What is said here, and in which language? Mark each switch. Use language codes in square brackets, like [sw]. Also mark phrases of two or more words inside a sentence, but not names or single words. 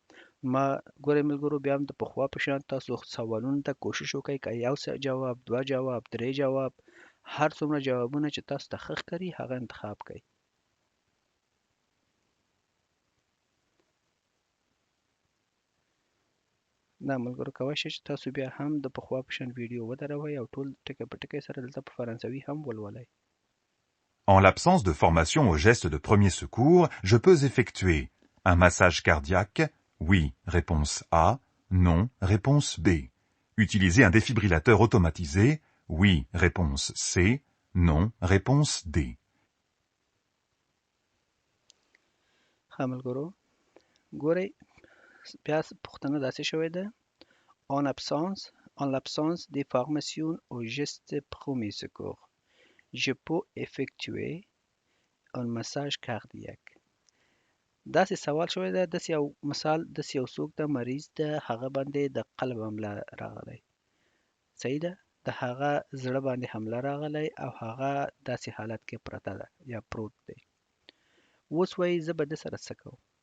[ps] ما ګورئ ملګرو، بیا هم د پخوا په شان تاسو سوالونو ته کوشش وکئ، که یو جواب، دوه جواب، درې جواب، هر څومره جوابونه چې تاسو ته ښه ښکاري هغه انتخاب کړئ. دا ملګرو کولی شئ چې تاسو بیا هم د پخوا په شان ویډیو ودروئ او ټول ټکی په ټکی سره دلته په فرانسوي هم ولولئ. [fr] En l'absence de formation aux gestes de premier secours, je peux effectuer un massage cardiaque. Oui, réponse A. Non, réponse B. Utiliser un défibrillateur automatisé. Oui, réponse C. Non, réponse D. [ps] ښه ملګرو ګورئ بیا پوښتنه داسې شوې ده [fr] en l'absence des formations au geste premier secours je peux effectuer un massage cardiaque [ps] داسې سوال شوی ده داسې یو مثال داسې یو څوک د مریض ده هغه باندې د قلب حمله راغلی صحیح ده د هغه زړه باندې حمله راغلی او هغه داسې حالت کې پرته ده یا پروت دی اوس وایي زه به ده سره څه کوم